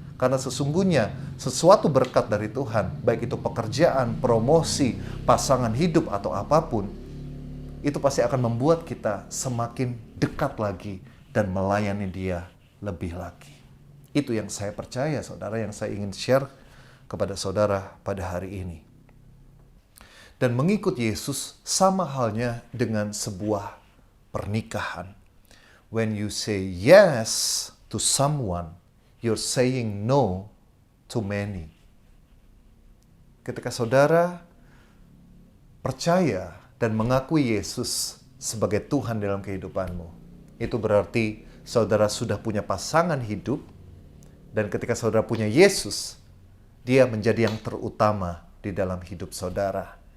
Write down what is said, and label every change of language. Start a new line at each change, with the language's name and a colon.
Indonesian: Karena sesungguhnya sesuatu berkat dari Tuhan, baik itu pekerjaan, promosi, pasangan hidup, atau apapun, itu pasti akan membuat kita semakin dekat lagi dan melayani Dia lebih lagi. Itu yang saya percaya, saudara, yang saya ingin share kepada saudara pada hari ini. Dan mengikut Yesus sama halnya dengan sebuah pernikahan.
English: When you say yes to someone, you're saying no to many.
Indonesian: Ketika saudara percaya dan mengakui Yesus sebagai Tuhan dalam kehidupanmu, itu berarti saudara sudah punya pasangan hidup, dan ketika saudara punya Yesus, dia menjadi yang terutama di dalam hidup saudara.